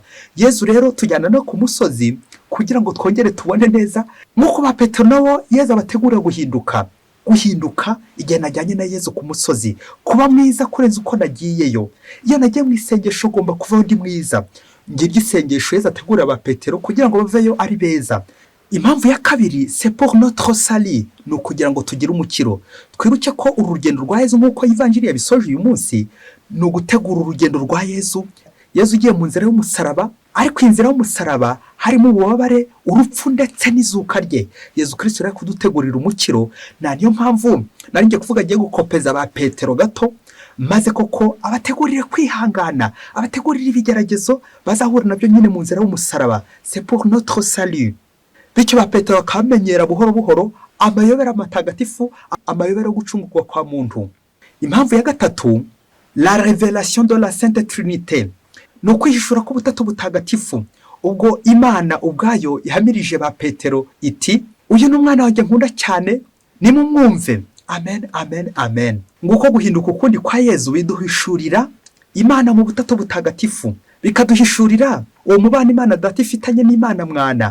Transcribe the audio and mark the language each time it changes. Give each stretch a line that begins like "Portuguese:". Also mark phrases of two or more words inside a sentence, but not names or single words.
Kinyarwanda: Yezu rero tujyana no ku musozi kugira ngo twongere tubone neza, nk'uko ba Petero nabo Yezu abategura guhinduka igihe najyanye na Yezu ku musozi, kuba mwiza kurenza uko nagiyeyo. Iyo nagiye mu isengesho ngomba kuvaho ndi mwiza. Ngibyo isengesho Yezu ategura ba Petero kugira ngo baveyo ari beza. Impamvu ya kabiri,
French: c'est pour notre salut,
Kinyarwanda: ni ukugira ngo tugire umukiro. Twibuke ko uru rugendo rwa Yezu nk'uko ivanjiri yabisoje uyu munsi, ni ugutegura urugendo rwa Yezu. Yezu ugiye mu nzira y'umusaraba, ariko inzira y'umusaraba harimo ububabare, urupfu ndetse n'izuka rye. Yezu Kristo rero kudutegurira umukiro, na niyo mpamvu nari ngiye kuvuga agiye gukopeza ba Petero gato, maze koko abategurire kwihangana, abategurire ibigeragezo bazahura nabyo nyine mu nzira y'umusaraba.
French: C'est pour notre salut.
Kinyarwanda: Bityo ba Petero bakamenyera buhoro buhoro amayobera matagatifu, amayobera yo gucungurwa kwa muntu. Impamvu ya gatatu,
French: la révélation de la Sainte Trinité,
Kinyarwanda: ni ukwihishura k'ubutatu butagatifu. Ubwo Imana ubwayo ihamirije ba Petero iti, uyu ni umwana wanjye nkunda cyane, nimumwumve. Amen, amen, amen. Nguko guhinduka ukundi kwa Yezu biduhishurira Imana mu butatu butagatifu, bikaduhishurira uwo mubano Imana Data ifitanye n'Imana Mwana.